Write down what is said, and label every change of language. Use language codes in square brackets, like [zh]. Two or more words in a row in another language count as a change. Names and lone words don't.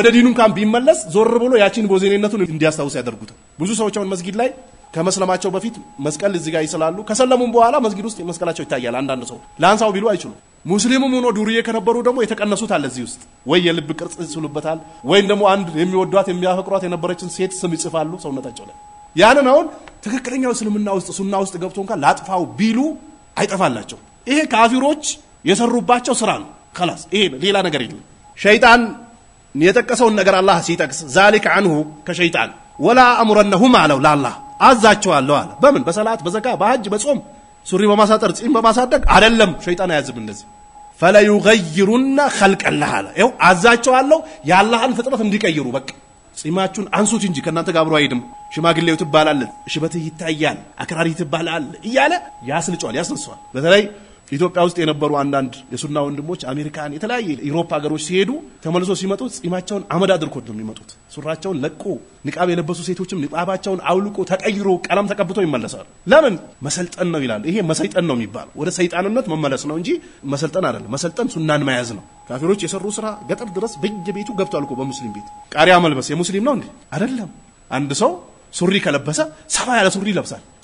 [am] ዲኑን ካም ቢመለስ ዞር ብሎ ያቺን ቦዘኔነቱን እንዲያስታውስ ያደርጉታል ብዙ ሰዎች አሁን መስጊድ ላይ ከመስለማቸው በፊት መስቀል እዚህ ጋር ይስላሉ ከሰለሙም በኋላ መስጊድ ውስጥ መስቀላቸው ይታያል አንዳንድ ሰው ላንሳው ቢሉ አይችሉ ሙስሊሙም ሆኖ ዱርዬ ከነበሩ ደግሞ የተቀነሱት አለ እዚህ ውስጥ ወይ የልብ ቅርጽ ይስሉበታል ወይ ደግሞ አንድ የሚወዷት የሚያፈቅሯት የነበረችን ሴት ስም ይጽፋሉ ሰውነታቸው ላይ ያንን አሁን ትክክለኛው እስልምና ውስጥ ሱና ውስጥ ገብቶ እንኳን ላጥፋው ቢሉ አይጠፋላቸው ይሄ ካፊሮች የሰሩባቸው ስራ ነው خلاص ይሄ ሌላ ነገር የለም ሸይጣን የጠቀሰውን ነገር አላህ ሲጠቅስ [ar] ذلك عنه [am] ከሸይጣን [ar] ولا امرنهم على الله [am] አዛቸዋለሁ አለ በምን በሰላት በዘካ በሐጅ በጾም ሱሪ በማሳጠር ጺም በማሳደግ አይደለም ሸይጣን ያዝብ እንደዚህ [ar] فلا يغيرن خلق الله [am] አለ ይው አዛቸዋለሁ ያላህን ፍጥረት እንዲቀይሩ በቃ ጺማችሁን አንሱት እንጂ ከናንተ ጋር አብሮ አይደም ሽማግሌው ትባላል ሽበትህ ይታያል አክራሪ ትባላል እያለ ያስልጫል ያስልሷል በተለይ ኢትዮጵያ ውስጥ የነበሩ አንዳንድ የሱና ወንድሞች አሜሪካን የተለያየ ዩሮፕ ሀገሮች ሲሄዱ ተመልሶ ሲመጡ ጺማቸውን አመድ አድርጎት ነው የሚመጡት ሱራቸውን ለቆ ንቃብ የለበሱ ሴቶችም ንቃባቸውን አውልቆ ተቀይሮ ቀለም ተቀብቶ ይመለሳሉ ለምን መሰልጠን ነው ይላል ይሄ መሰይጠን ነው የሚባል ወደ ሰይጣንነት መመለስ ነው እንጂ መሰልጠን አይደለም መሰልጠን ሱናን መያዝ ነው ካፊሮች የሰሩ ስራ ገጠር ድረስ በየቤቱ ገብቷል እኮ በሙስሊም ቤት ቃሪያ መልበስ የሙስሊም ነው እንዴ አይደለም አንድ ሰው ሱሪ ከለበሰ ሰፋ ያለ ሱሪ ይለብሳል